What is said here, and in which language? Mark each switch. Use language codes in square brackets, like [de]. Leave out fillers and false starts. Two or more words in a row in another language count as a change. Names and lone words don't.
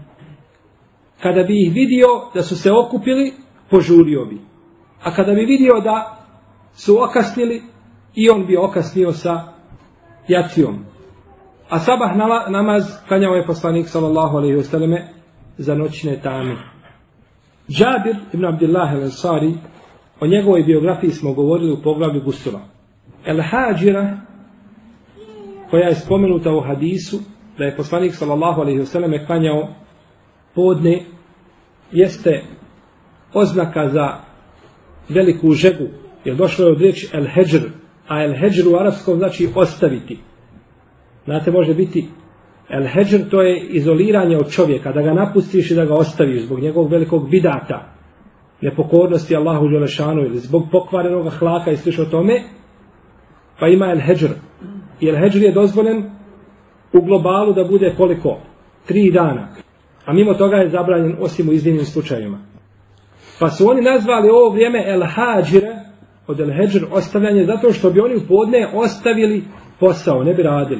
[bs] Kada bi ih vidio da su se okupili, požurio bi, a kada bi vidio da su okasnili, i on bi okasnio sa jacijom. A sabah namaz klanjao je poslanik [ar] صلى الله عليه وسلم [bs] za noćne tame. Džabir ibn Abdillah al-Ansari, o njegovoj biografiji smo govorili u poglavlju Gusula. El-Hađira, koja je spomenuta u hadisu da je poslanik [ar] صلى الله عليه وسلم [bs] klanjao podne, jeste oznaka za veliku žegu, jer došlo je od riječi el-Heđr, a el-Heđr u arapskom znači ostaviti. Znate, može biti el-Heđr, to je izoliranje od čovjeka, da ga napustiš i da ga ostaviš zbog njegovog velikog bidata, nepokornosti Allahu dželešanu ili zbog pokvarenog hlaka i slično tome, pa ima el-Heđr. I el-Heđr je dozvoljen u globalu da bude koliko? 3 dana. A mimo toga je zabranjen osim u iznimnim slučajevima. Pa su oni nazvali ovo vrijeme el-Hađire, od el-Heđr, ostavljanje, zato što bi oni u podne ostavili posao, ne bi radili.